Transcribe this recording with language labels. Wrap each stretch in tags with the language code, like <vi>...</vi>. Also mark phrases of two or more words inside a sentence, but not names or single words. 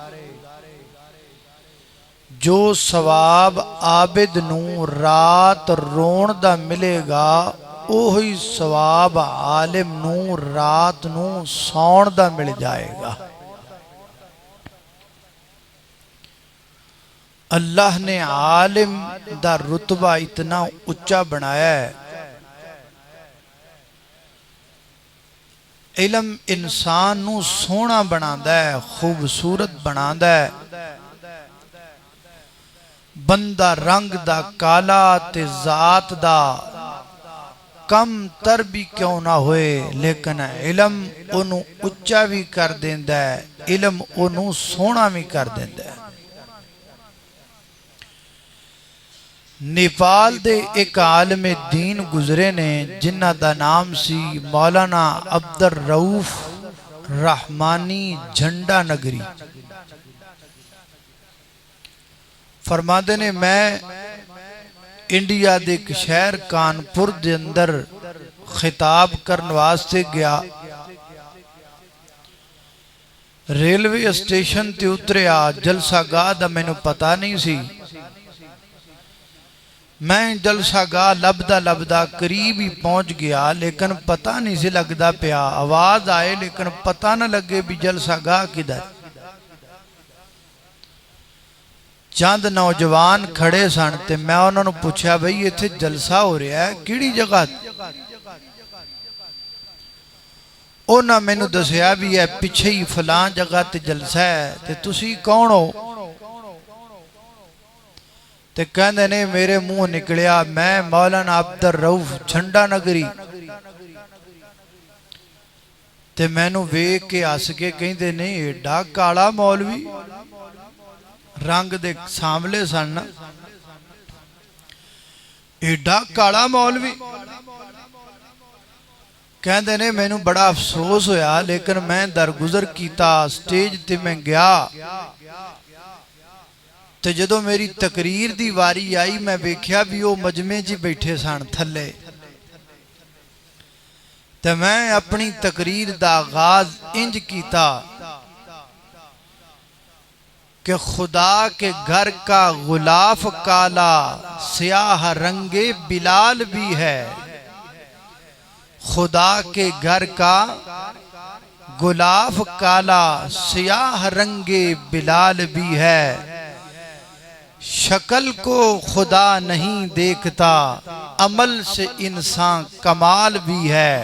<pa>جو ثواب عابد نو رات رون دا ملے گا اوہی ثواب عالم نو رات نو سون دا مل جائے گا اللہ نے عالم دا رتبہ اتنا اچھا بنایا ہے علم انسان نو سونا بنادا ہے خوبصورت بنادا ہے بندہ رنگ دا کالا تے ذات دا کم تر بھی کیوں نہ ہوئے لیکن علم انہوں اچھا بھی کر دیندا ہے، علم انہوں سونا بھی کر دیندا ہے۔ نیپال دے ایک عالم دین گزرے نے جنہ دا نام سی مولانا عبدالرؤف رحمانی جھنڈا نگری۔ فرماندے نے میں انڈیا دے ایک شہر کانپور دے اندر خطاب کرن واسطے گیا، ریلوے اسٹیشن تے اتریا، جلسہ گاہ دا میں نو پتہ نہیں سی، میں جلسہ گاہ لبدا قریب ہی پہنچ گیا لیکن پتہ نہیں سی لگدا پیا، آواز آئے لیکن پتہ نہ لگے بھی جلسہ گاہ کدھر۔ چند نوجوان کھڑے سن تے میں انہوں نے پوچھا بھئی یہ تھے جلسہ ہو رہا ہے کیڑی جگہ؟ انہوں نے میں نے دسیا بھی ہے پیچھے ہی فلان جگہ تے جلسہ ہے، تے تسی کون ہو؟ تے کہندے نے میرے منہ نکلیا میں مولانا عبدالرؤف جھنڈا نگری۔ تے میں نو ویکھ کے ہس کے کہندے نہیں ایڈا کالا مولوی، رنگ دے ساملے سن، ایڈا کالا مولوی۔ کہندے نے میں نو بڑا افسوس ہویا لیکن میں درگزر کیتا، سٹیج تے میں گیا تے جدو میری تقریر دی واری آئی میں ویکھیا بھی وہ مجمع جی بیٹھے سن تھلے، تے میں اپنی تقریر دا آغاز انج کیتا کہ</pa> <ur>خدا کے گھر کا غلاف کالا سیاہ رنگ بلال بھی ہے، خدا کے گھر کا غلاف کالا سیاہ رنگ بلال بھی ہے، شکل کو خدا نہیں دیکھتا عمل سے انسان کمال بھی ہے۔</ur>